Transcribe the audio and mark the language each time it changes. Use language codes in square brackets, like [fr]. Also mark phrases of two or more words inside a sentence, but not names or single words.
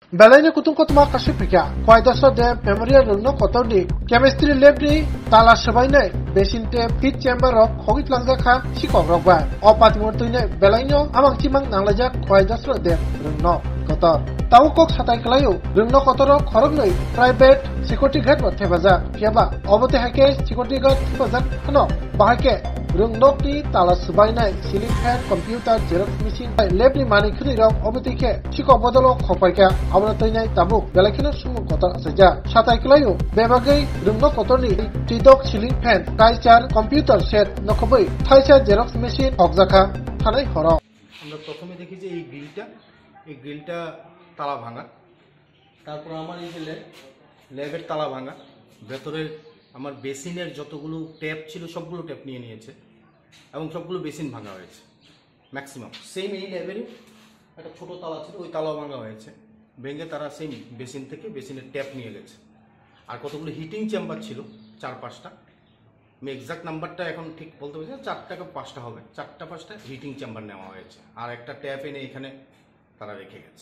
[trp] Belanya kutung kotma kasipika kwaidasa de memorial rungno kotorni [en] chemistry lab [trp] ni tala sabainai besinte [en] fit chamber of [trp] khogit langjaka sikok rokba opatimortuine belanyo amang chimang nanglajak kwaidasa de rungno kotor tau kok satai kelayu rungno kotoro khorognoi [en] private security [trp] guard wa thebaja keba obote hake [en] security guard [trp] thebajak hano bahake rungdokni tala subainai [en] ceiling fan computer xerox machine lab [trp] ni mani khuni rok obotike sikok bodolo khopaika abona toinai tabuk belakino sumu kotor asaja satai kelayu bebagai rungno kotorni tidok [en] ceiling fan [trp] kaichar [en] computer set [trp] nokoboi thaisa [en] xerox machine [trp] okjaka thanai horo [bn] আমরা প্রথমে দেখি যে এই গ্রিলটা তালা ভাঙা তারপর আমার এই যে ল্যাবের তালা ভাঙা ভেতরে আমার বেসিনের যতগুলো ট্যাপ ছিল সবগুলো ট্যাপ নিয়ে নিয়েছে এবং সবগুলো বেসিন ভাঙা হয়েছে [en] maximum same [bn] এই ল্যাবেরই একটা ছোট তালা ছিল ওই তালাও ভাঙা হয়েছে ভেঙে তারা সেম বেসিন থেকে বেসিনের ট্যাপ নিয়ে গেছে আর কতগুলো [en] heating chamber [bn] ছিল 4-5টা আমি [en] exact numberটা [bn] এখন ঠিক বলতে পারছি না 4টা বা 5টা হবে 4টা-5টা [en] heating chamber [bn] নেওয়া হয়েছে আর একটা ট্যাপ এনে এখানে তারা রেখে গেছে